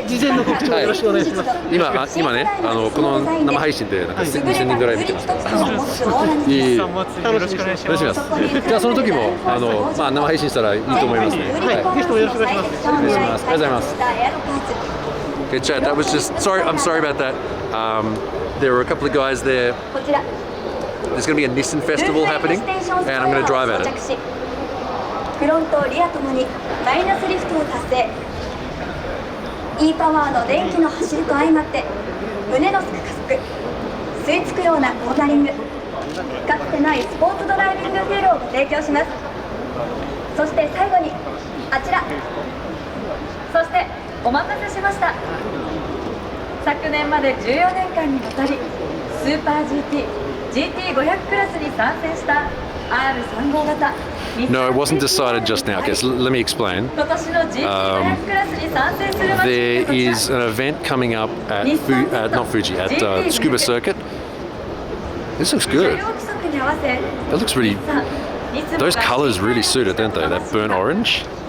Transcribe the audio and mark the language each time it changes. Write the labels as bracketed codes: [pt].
[ja] 事前の告知をよろしくお願いします。今ね、この生配信でなんか2000人ぐらい見てますから。いい。よろしくお願いします。じゃあその時もまあ生配信したらいいと思いますね。はい。ぜひともよろしくお願いします。お願いします。ありがとうございます。 [en] Okay, chat. That was just sorry. I'm sorry about that. There were a couple of guys there. There's going to be a Nissan festival happening, and I'm going to drive at it. [ja] フロントリアともにマイナスリフトを達成。E パワーの電気の走りと相まって胸のすく加速、吸い付くようなコーナリング、かつてないスポーツドライビングフィールをご提供します。そして最後にあちら、そしてお待たせしました。昨年まで14年間にわたりスーパー GT、GT500 クラスに参戦した R35 型。 [en] No, it wasn't decided just now. Okay, so let me explain. There is an event coming up at not Fuji, at Scuba Circuit. This looks good. That looks really. Those colors really suit it, don't they? That burnt orange.